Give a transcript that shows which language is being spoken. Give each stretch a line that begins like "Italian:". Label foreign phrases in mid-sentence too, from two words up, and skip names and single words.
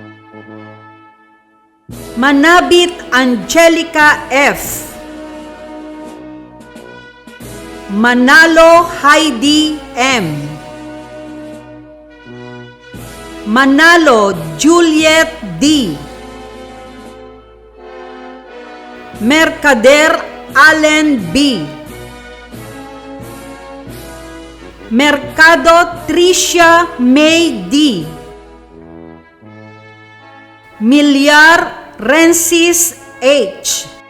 Filipino: Manabit Angelica F. Manalo Heidi M. Manalo Juliet D. Mercader Allen B. Mercado Tricia May D. Milyar Rensis H.